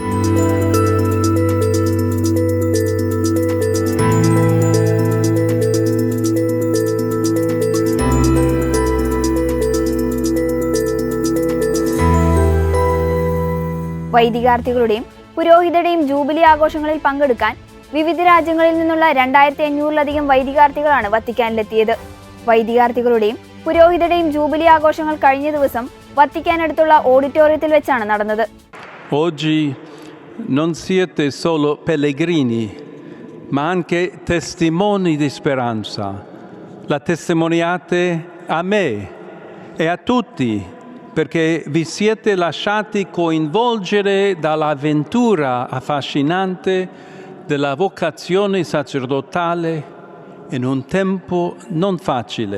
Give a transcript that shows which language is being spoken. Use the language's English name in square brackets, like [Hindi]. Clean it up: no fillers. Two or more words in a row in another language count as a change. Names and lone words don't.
[Malayalam] വൈദികാർത്ഥികളുടെയും പുരോഹിതരുടെയും ജൂബിലി ആഘോഷങ്ങളിൽ പങ്കെടുക്കാൻ വിവിധ രാജ്യങ്ങളിൽ നിന്നുള്ള 2500-ലധികം വൈദികാർത്ഥികളാണ് വത്തിക്കാനിലെത്തിയത്. വൈദികാർത്ഥികളുടെയും പുരോഹിതരുടെയും ജൂബിലി ആഘോഷങ്ങൾ കഴിഞ്ഞ ദിവസം വത്തിക്കാനടുത്തുള്ള ഓഡിറ്റോറിയത്തിൽ വെച്ചാണ് നടന്നത്. [Italian] Oggi non siete solo pellegrini, ma anche testimoni di speranza. La testimoniate a me e a tutti, perché vi siete lasciati coinvolgere dall'avventura affascinante della vocazione sacerdotale in un tempo non facile.